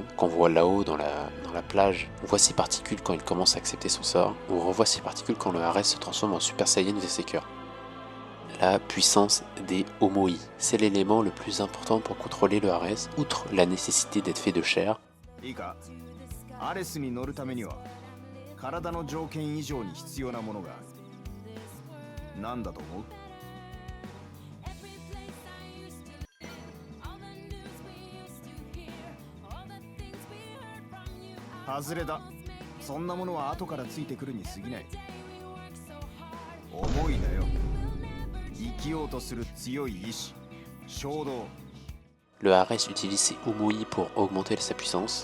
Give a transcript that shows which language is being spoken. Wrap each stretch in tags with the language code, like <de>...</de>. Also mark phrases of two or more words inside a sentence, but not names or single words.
<fr>Qu'on voit là-haut dans la plage, on voit ces particules quand il commence à accepter son sort, on revoit ces particules quand le Ares se transforme en Super Saiyan V-Seeker. La puissance des Omoi. C'est l'élément le plus important pour contrôler le Ares, outre la nécessité d'être fait de chair.</fr> <ja>アレスに乗るためには体の条件以上に必要なものがある。何だと思う？外れだ。そんなものは後からついてくるに過ぎない。思いだよ。生きようとする強い意志、衝動。</ja> <fr>Le Ares utilise ses Omoi pour augmenter sa puissance.</fr>